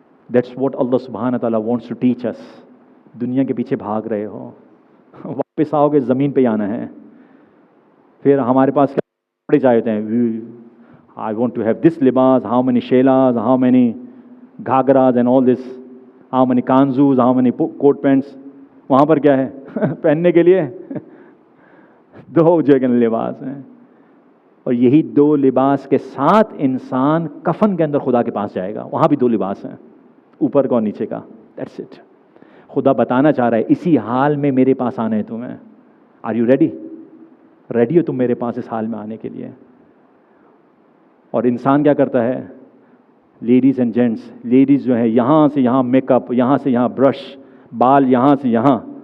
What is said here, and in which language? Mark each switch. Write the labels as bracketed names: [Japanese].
[English] That's what Allah subhanahu wa ta'ala wants to teach us. [Urdu] دنیا کے پیچھے بھاگ رہے ہو, واپس آؤ گے زمین پہ آنا ہے. پھر ہمارے پاس کیا کپڑے چاہیے ہوتے ہیں. [English] I want to have this libas, how many shelas, how many ghagra's and all this, how many kanzus, how many coat pants. [Urdu] وہاں پر کیا ہے پہننے کے لیے 2 جگہ لباس ہیں, اور یہی 2 لباس کے ساتھ انسان کفن کے اندر خدا کے پاس جائے گا. وہاں بھی 2 لباس ہیں, اوپر کا اور نیچے کا. [English] That's it. [Urdu] خدا بتانا چاہ رہا ہے اسی حال میں میرے پاس آنا ہے تمہیں. [English] Are you ready? [Urdu] ریڈی ہو تم میرے پاس اس حال میں آنے کے لیے؟ اور انسان کیا کرتا ہے؟ [English] ladies and gents, [Urdu] لیڈیز جو ہے یہاں سے یہاں میک اپ, یہاں سے یہاں برش, بال یہاں سے یہاں.